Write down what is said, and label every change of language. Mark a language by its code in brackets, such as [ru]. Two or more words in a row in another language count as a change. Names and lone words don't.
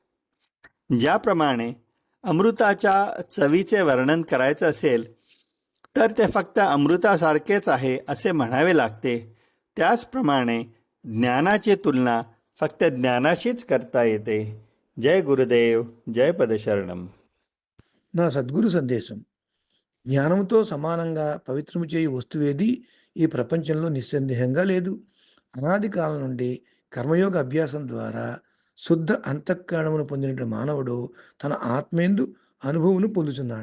[mr] ज्याप्रमाणे अमृताच्या चवीचे वर्णन करायचं असेल तर ते फक्त अमृतासारखेच आहे असे म्हणावे लागते, त्याचप्रमाणे ज्ञानाची तुलना फक्त ज्ञानाशीच करता येते. [te] జయ్ గురుదేవ్, जय పదశరణం. నా సద్గురు సందేశం. జ్ఞానంతో సమానంగా పవిత్రము చేయు వస్తువేది ఈ ప్రపంచంలో నిస్సందేహంగా లేదు. అనాది కాలం నుండి కర్మయోగ అభ్యాసం ద్వారా శుద్ధ అంతఃకరణమును పొందిన మానవుడు తన ఆత్మేందు అనుభవమును పొందుతున్నాడు.